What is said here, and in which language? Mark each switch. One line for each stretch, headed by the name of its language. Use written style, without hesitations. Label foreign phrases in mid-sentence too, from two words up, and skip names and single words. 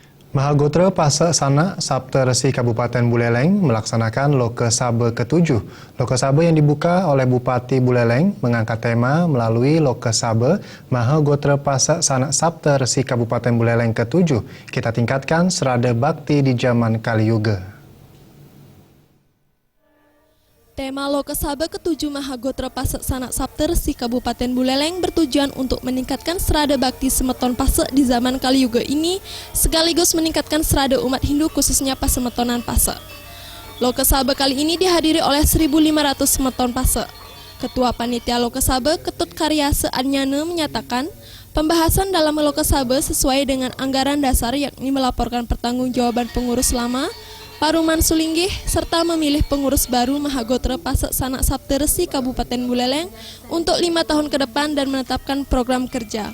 Indonesian: Mahagotra Pasa Sana Sabta Resi Kabupaten Buleleng melaksanakan Loka Saba ke-7. Loka Saba yang dibuka oleh Bupati Buleleng mengangkat tema melalui Loka Saba Mahagotra Pasa Sana Sabta Resi Kabupaten Buleleng ke-7. Kita tingkatkan serada bakti di zaman Kali Yuga. Tema Loka Saba ke-7 Mahagotra Pasa Sana Sabta Resi Kabupaten Buleleng bertujuan untuk meningkatkan serada bakti semeton Pase di zaman Kali Yuga ini, sekaligus meningkatkan serada umat Hindu khususnya Pasemetonan Pase. Loka Saba kali ini dihadiri oleh 1.500 semeton Pase. Ketua Panitia Loka Saba Ketut Karyase Anyane menyatakan, pembahasan dalam Loka Saba sesuai dengan anggaran dasar yakni melaporkan pertanggungjawaban pengurus lama, Paruman Sulinggih, serta memilih pengurus baru Mahagotra Pasa Sana Sabta Resi Kabupaten Buleleng untuk 5 tahun ke depan dan menetapkan program kerja.